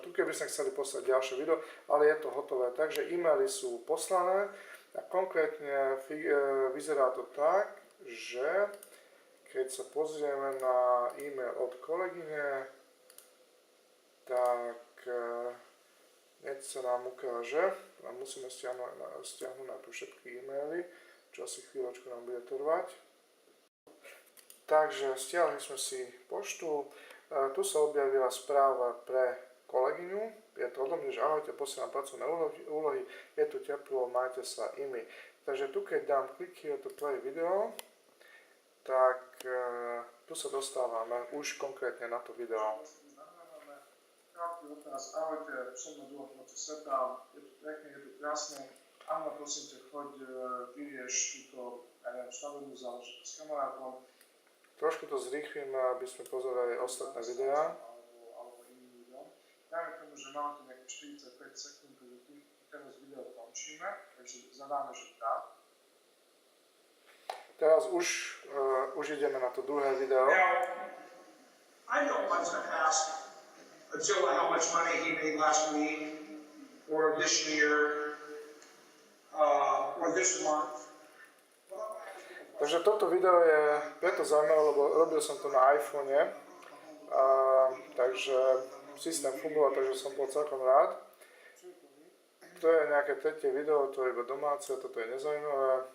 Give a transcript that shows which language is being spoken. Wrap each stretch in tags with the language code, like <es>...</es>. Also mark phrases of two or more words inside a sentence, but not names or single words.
<sk>Tu keby sme chceli poslať ďalšie video, ale je to hotové. Takže e-maily sú poslané a konkrétne vyzerá to tak, že keď sa pozrieme na e-mail od kolegyne, tak hneď sa nám ukáže, a musíme stiahnuť na tu všetky e-maily, čo asi chvíľočku nám bude trvať. Takže stiahli sme si poštu, tu sa objavila správa pre kolegyňu, je to o tom, že ahojte, posielam pracovné úlohy, je tu teplo, majte sa imi. Takže tu keď dám</sk> <en>click here to play video,</en> <sk>tak tu sa dostávame už konkrétne na to video. Krátky otázka, ahojte, som na druhom konci sveta, je tu pekne, je tu krásne. Anna, prosím ťa, choď, vyrieš túto, stavebnú záležitosť s kamarátom. Trošku to zrýchlime, aby sme pozerali ostatné videá. Alebo iným videom. Dajme tomu, že máme tu nejakých 45 sekúnd, takže teraz video končíme, takže zadáme, že dá. Teraz už ideme na to druhé video.</sk> <en>I don't want to ask Attila how much money he made last week, or this year, or this month.</en> <sk>Takže toto video je preto zaujímavé, lebo robil som to na iPhone, takže systém fungoval, takže som bol celkom rád. To je nejaké tretie video, to je iba domáce, toto je nezaujímavé.</sk>